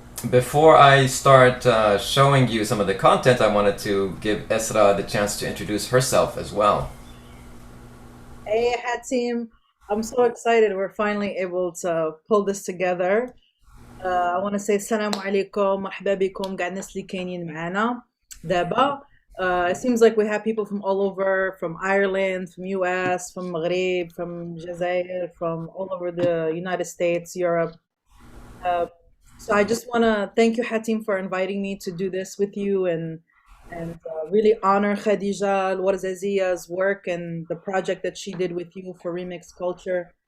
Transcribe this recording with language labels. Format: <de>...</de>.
<en>Before I start showing you some of the content, I wanted to give Esra the chance to introduce herself as well. Hey, Hat team. I'm so excited. We're finally able to pull this together. I want to say</en> <ar>السلام عليكم مرحبا بكم قاعد الناس اللي كاينين معانا دابا.</ar> <en>It seems like we have people from all over, from Ireland, from US, from Maghreb, from Jazair, from all over the United States, Europe. Uh, so I just want to thank you, Hatim, for inviting me to do this with you and really honor Khadija Warzazia's work and the project that she did with you for Remix Culture.</en>